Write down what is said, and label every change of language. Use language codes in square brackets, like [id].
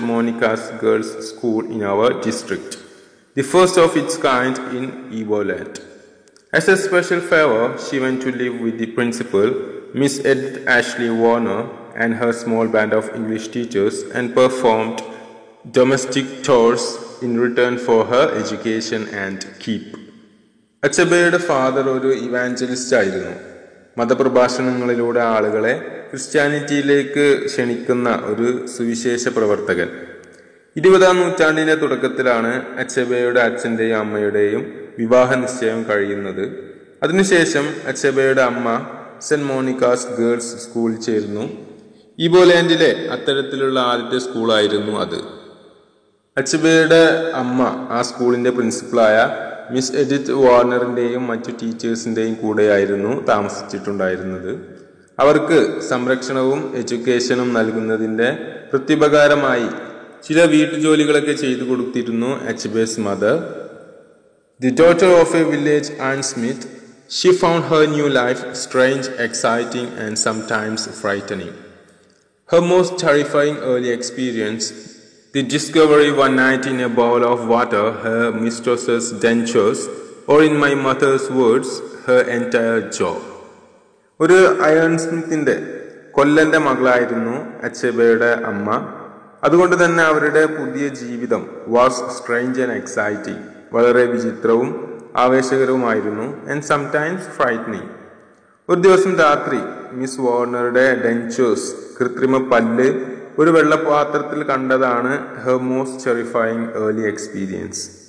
[en] Monica's Girls' School in our district, the first of its kind in Igbo land. As a special favor, she went to live with the principal, Miss Edith Ashley Warner, and her small band of English teachers, and performed domestic chores in return for her education and keep." [ml] അച്ചബയുടെ father ഒരു evangelist ആയിരുന്നു. മതപ്രഭാഷണങ്ങളിലൂടെ ആളുകളെ ക്രിസ്ത്യാനിറ്റിയിലേക്ക് ക്ഷണിക്കുന്ന ഒരു സുവിശേഷ പ്രവർത്തകൻ. 20-ാം നൂറ്റാണ്ടിന്റെ തുടക്കത്തിലാണ് അച്ചബയുടെ അച്ഛന്റെയും അമ്മയുടെയും വിവാഹ നിശ്ചയം കഴിയുന്നത്. അതിനുശേഷം അച്ചബയുടെ അമ്മ സെന്റ് മോണിക്കാസ് ഗേൾസ് സ്കൂളിൽ ചേർന്നു. ഈബോലാൻഡിലെ അത്തരത്തിലുള്ള ആദ്യത്തെ സ്കൂളായിരുന്നു അത്. അച്ചബയുടെ അമ്മ ആ സ്കൂളിന്റെ പ്രിൻസിപ്പളായ മിസ് എഡിത്ത് വാർണറിന്റെയും മറ്റു ടീച്ചേഴ്സിന്റെയും കൂടെയായിരുന്നു താമസിച്ചിട്ടുണ്ടായിരുന്നത്. അവർക്ക് സംരക്ഷണവും എഡ്യൂക്കേഷനും നൽകുന്നതിന്റെ പ്രത്യുപകാരമായി ചില വീട്ടുജോലികളൊക്കെ ചെയ്തു കൊടുത്തിരുന്നു അച്ചബേസ് mother. [en] The daughter of a village ironSmith, she found her new life strange, exciting, and sometimes frightening. Her most terrifying early experience, the discovery one night in a bowl of water her mistress's dentures, or in my mother's words, her entire jaw. [ml] ഒരു iron സ്മിത്തിന്റെ കൊല്ലന്റെ മകളായിരുന്നു അച്ചബയുടെ അമ്മ. അതുകൊണ്ട് തന്നെ അവരുടെ പുതിയ ജീവിതം [en] was strange and exciting, [ml] വളരെ വിചിത്രവും ആവേശകരവുമായിരുന്നു. [en] And sometimes frightening. [ml] ഒരു ദിവസം രാത്രി മിസ് വാർണറുടെ ഡെൻചേഴ്സ്, കൃത്രിമ പല്ല്, ഒരു വെള്ളപാത്രത്തിൽ കണ്ടതാണ് [en] Her most terrifying early experience.